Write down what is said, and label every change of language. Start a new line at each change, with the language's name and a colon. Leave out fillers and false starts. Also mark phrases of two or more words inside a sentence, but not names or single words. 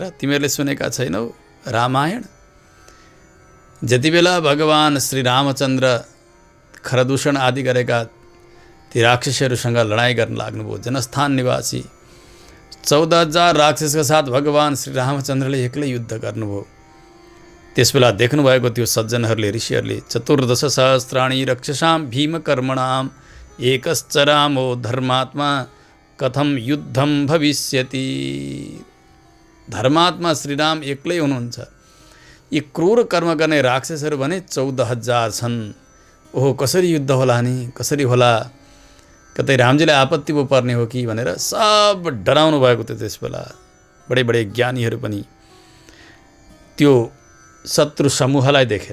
Nepali: तिमीहरूले सुनेका छैनौ रामायण? जति बेला भगवान श्री रामचन्द्र खरदूषण आदि गरेका ती राक्षसहरूसँग लडाइँ गर्न लाग्नुभयो, जनस्थान निवासी 14,000 राक्षसका साथ भगवान श्री रामचन्द्रले एक्लै युद्ध गर्नुभयो। त्यसबेला देख्नुभएको थियो सज्जनहरूले, ऋषिहरूले,
Sanskrit: 14 सहस्राणि रक्षसां भीमकर्मणां एकश्च रामो धर्मात्मा कथम युद्धम भविष्यति।
Nepali: धर्मात्मा श्रीराम एक्लै हुनुहुन्छ, यी क्रूर कर्म गर्ने राक्षसहरू भने 14,000 छन्। ओहो, कसरी युद्ध होला नि, कसरी होला, कतै रामजीलाई आपत्ति पो पर्ने हो कि भनेर सब डराउनु भएको थियो त्यस बेला। बडे बडे ज्ञानीहरू पनि त्यो शत्रु समूहलाई देखेर।